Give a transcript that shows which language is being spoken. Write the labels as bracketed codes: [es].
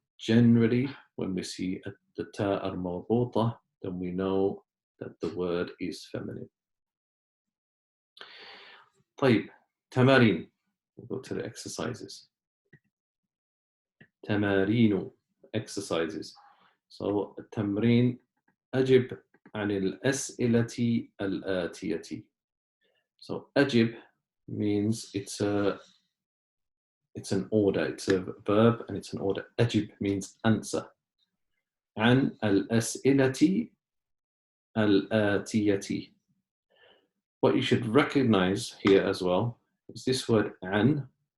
[en] Generally, when we see the ta al-marbutah, then we know that the word is feminine. طيب, tamarin. We'll go to the exercises. تمارين, exercises. [ar] So التمرين أجب عن الأسئلة الآتية. [en] So أجب means it's an order, it's a verb and it's an order. أجب means answer. [ar] عن الأسئلة الآتية. [en] What you should recognize here as well is this word عن.